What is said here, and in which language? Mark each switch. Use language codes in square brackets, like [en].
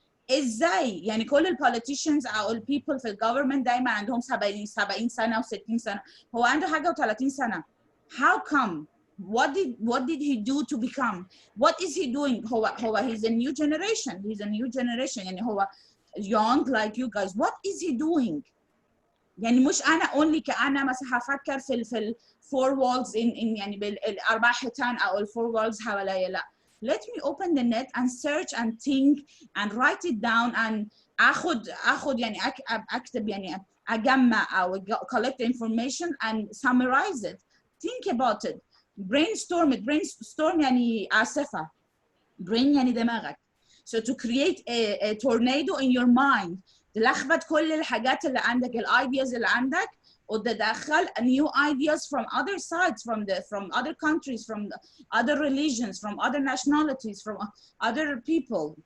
[ar] ازاي؟ يعني كل البوليتيشنز او البيبل في الجفرمنت دايما عندهم 70 سنه و60 سنه. هو عنده حاجه و30 سنه. [en] How come? What did he do to become? What is he doing? هو he's a new generation. He's a new generation. [ar] يعني هو [en] young like you guys. What is he doing? [ar] يعني مش انا only كأنا مثلا هفكر في [en] four walls in [ar] يعني بالاربع حيطان او [en] four walls [ar] حواليا. لا. [en] Let me open the net and search and think and write it down and [ar] اخد يعني اكتب يعني اجمع او [en] collect information and summarize it. Think about it. Brainstorm it. [ar] Brainstorm يعني عاصفة. Brain يعني دماغك. [en] So to create a tornado in your mind. [ar] تلخبط كل الحاجات اللي عندك [en] ideas [ar] اللي عندك وتدخل [en] new ideas from other sides, from other countries, from other religions, from other nationalities, from other people.